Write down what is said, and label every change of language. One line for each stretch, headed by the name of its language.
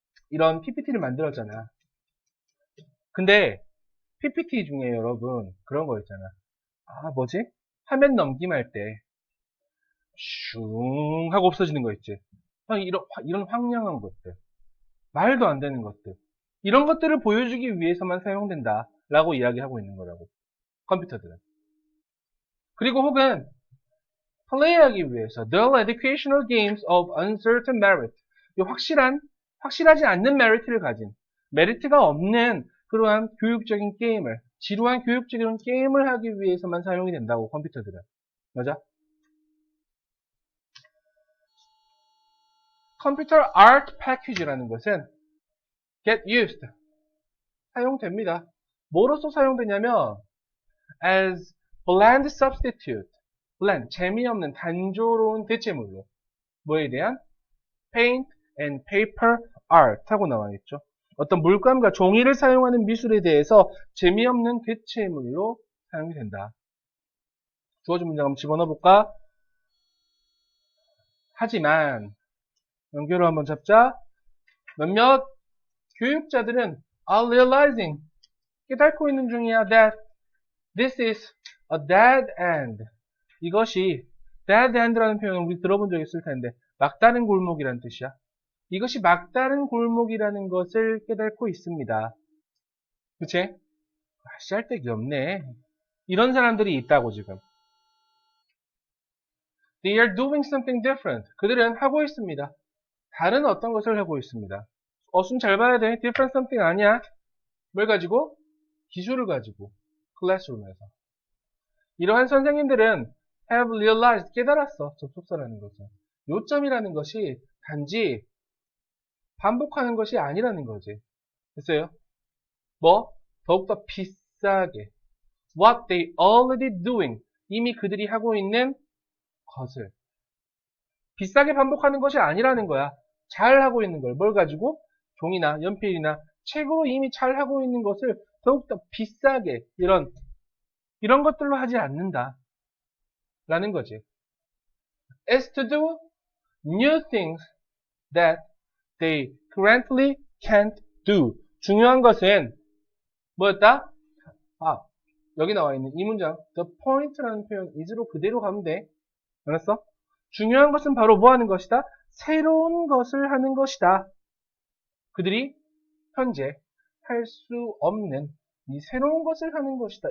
Korean: 이런 PPT를 만들었잖아. 근데 PPT 중에 여러분 그런 거 있잖아. 뭐지? 화면 넘김할 때 슝 하고 없어지는 거 있지. 이런 황량한 것들. 말도 안 되는 것들. 이런 것들을 보여주기 위해서만 사용된다. 라고 이야기하고 있는 거라고. 컴퓨터들은. 그리고 혹은 플레이하기 위해서
English: dull educational games of uncertain merit.
Korean: 확실하지 않는 메리트를 가진 메리트가 없는 그러한 교육적인 게임을 지루한 교육적인 게임을 하기 위해서만 사용이 된다고 컴퓨터들은. 맞아? 컴퓨터 아트 패키지라는 것은
English: get used.
Korean: 사용됩니다. 뭐로서 사용되냐면
English: as bland substitute.
Korean: bland, 재미없는 단조로운 대체물로. 뭐에 대한?
English: paint and paper art
Korean: 하고 나와 있죠. 어떤 물감과 종이를 사용하는 미술에 대해서 재미없는 대체물로 사용이 된다. 주어진 문장 한번 집어넣어 볼까? 하지만 연결을 한번 잡자. 몇몇 교육자들은
English: are realizing,
Korean: 깨닫고 있는 중이야
English: that this is a dead end.
Korean: 이것이 dead end라는 표현을 우리 들어본 적 있을 텐데 막다른 골목이라는 뜻이야. 이것이 막다른 골목이라는 것을 깨닫고 있습니다. 그치? 쓸데기 없네. 이런 사람들이 있다고 지금.
English: They are doing something different.
Korean: 그들은 하고 있습니다. 다른 어떤 것을 하고 있습니다. 숨 잘 봐야 돼.
English: different something
Korean: 아니야. 뭘 가지고? 기술을 가지고. 클래스룸에서. 이러한 선생님들은
English: have realized,
Korean: 깨달았어. 접속사라는 것은. 요점이라는 것이 단지 반복하는 것이 아니라는 거지. 됐어요? 뭐? 더욱더 비싸게.
English: What they already doing.
Korean: 이미 그들이 하고 있는 것을. 비싸게 반복하는 것이 아니라는 거야. 잘 하고 있는 걸. 뭘 가지고? 종이나 연필이나 책으로 이미 잘 하고 있는 것을 더욱더 비싸게 이런 것들로 하지 않는다. 라는 거지.
English: Is to do new things that they currently can't do.
Korean: 중요한 것은 뭐였다? 여기 나와 있는 이 문장 the point라는 표현 is로 그대로 가면 돼. 알았어? 중요한 것은 바로 뭐 하는 것이다? 새로운 것을 하는 것이다. 그들이 현재 할 수 없는 이 새로운 것을 하는 것이다.